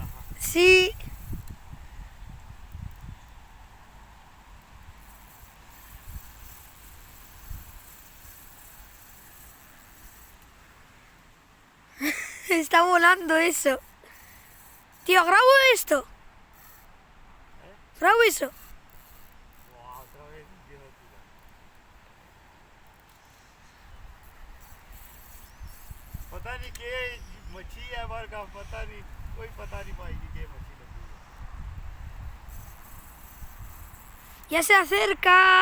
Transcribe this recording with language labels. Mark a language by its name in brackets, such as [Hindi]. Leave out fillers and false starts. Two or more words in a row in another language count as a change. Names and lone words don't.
[Spanish] Sí. Está volando eso. Tío, grabo esto. Grabo eso. वाह, otra vez empieza a tirar. [Hindi] पता नहीं के मच्छी है बार का, पता नहीं, कोई पता नहीं पाएगी के मच्छी लगी है. [Spanish] Ya se acerca.